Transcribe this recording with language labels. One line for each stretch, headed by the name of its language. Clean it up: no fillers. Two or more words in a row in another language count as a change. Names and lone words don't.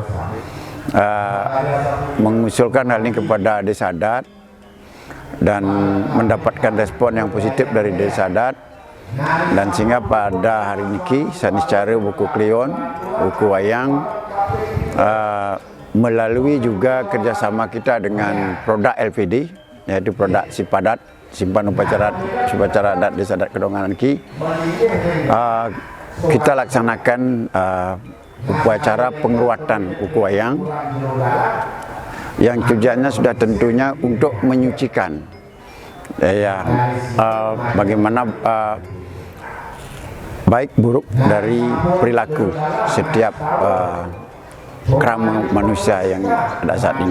Indonesian: mengusulkan hal ini kepada Desa Adat dan mendapatkan respon yang positif dari Desa Adat, dan sehingga pada hari ini secara buku Kleon, buku wayang melalui juga kerjasama kita dengan produk LPD, yaitu produk Sipadat, Simpan Upacara Adat Desa Adat Kedonganan kita laksanakan upacara pengeruatan wuku wayang yang tujuannya sudah tentunya untuk menyucikan bagaimana baik buruk dari perilaku setiap krama manusia yang ada saat ini.